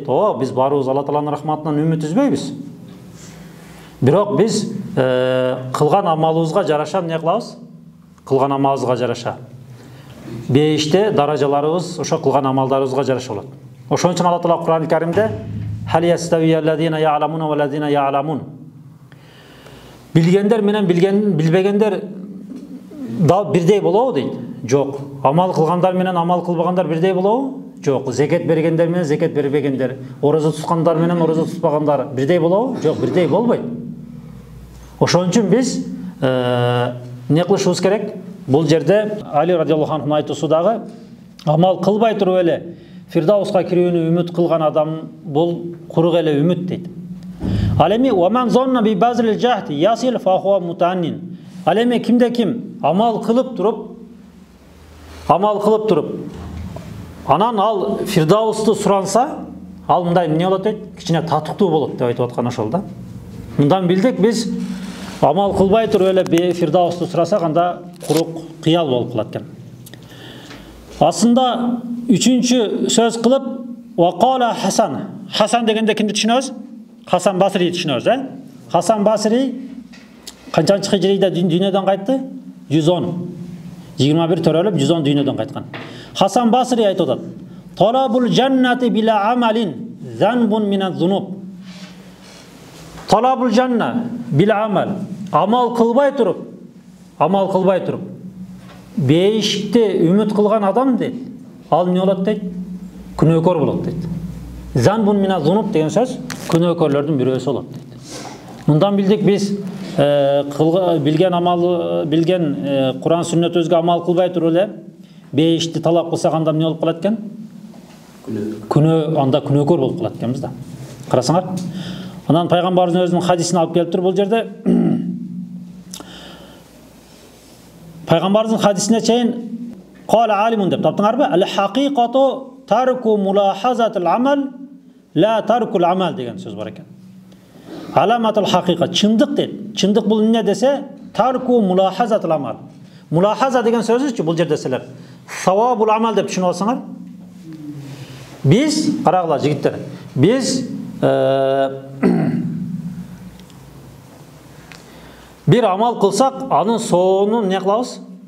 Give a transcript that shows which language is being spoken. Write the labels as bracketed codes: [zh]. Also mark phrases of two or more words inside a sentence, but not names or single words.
[ky] Биз барыбыз Алла Тааланын рахматынан үмүт үзбөйбүз. Бирок биз кылган амалыбызга жараша эмне кылабыз? Кылган амалыбызга жараша. Бейиште даражаларыбыз ошо кылган амалдарыбызга жараша болот. Ошон үчүн Алла Таала Кур'ан-ы Каримде [ar] "هل يستوي الذين يعلمون والذين يعلمون" [ky] Билгендер менен билбегендер бирдей болобу дейт. Жок. Амал кылгандар менен амал кылбагандар бирдей болобу? Жок. Зекет бергендер менен зекет бербегендер, ораза туткандар менен ораза тутпагандар бирдей болобу? Жок, бирдей болбойт. Ошон үчүн биз не кылышыбыз керек? Бул жерде Али радиаллаху анхунун айтуусудагы амал кылбай туруп эле Фирдауска кирүүнү үмүт кылган адам бул курук эле үмүт дейт. Ал эми [ar] "ومن ظن ببذل الجهد يصل فهو متمن". [ky] Ал эми кимде ким амал кылып туруп анан ал Фирдаусту суранса, ал мындай эмне болот дейт? Кичине татыктуу болот деп айтып аткан ошол да. Мындан билдик биз амал кылбай туруп эле Фирдаусту сурасак анда курук кыял болуп калат экен. Асында үчүнчү сөз кылып "Вакала Хасан". Хасан дегенде кимди түшүнөбүз? Хасан Басри түшүнөбүз, Хасан Басри канчанчы хижрийде дүйнөдөн кайтты? 110. 21 төрөлүп 110 дүйнөдөн кайткан. Хасан Басри айтып атат: [ar] "طلب الجنة بلا عمل ذنب من الذنوب". طلب الجنة بلا عمل. [ky] Амал кылбай туруп бейишикти үмүт кылган адам дейт. Ал эмне болот дейт? Күнөөкөр болот дейт. [ar] ذنب من الذنوب [ky] деген сөз күнөөкөрлөрдүн бирөөсү болот дейт. Мындан билдик биз билген Куран сүннөтүбүзгө амал кылбай туруп эле бейишти талап кылсак анда эмне болуп калат экен? Анда күнөөкөр болуп калат экенбиз да. Карасаңар. Анан пайгамбарыбыздын өзүнүн хадисин алып келиптир бул жерде. Пайгамбарыбыздын хадисине чейин [ar] "قال عالم" [ky] деп таптыңарбы? [ar] "الحقيقة ترك ملاحظة العمل لا ترك العمل" [ky] деген сөз бар экен. [ar] علامة الحقيقة [ky] чындык дейт. Чындык бул эмне десе, [ar] ترك ملاحظة العمل. [ky] Мулахаза деген сөзүчү бул жерде силер [ar] ثواب العمل [ky] деп түшүнүп алсаңар. Биз карагыла жигиттер, биз bir амал кылсак, анын соонун эмне кылабыз?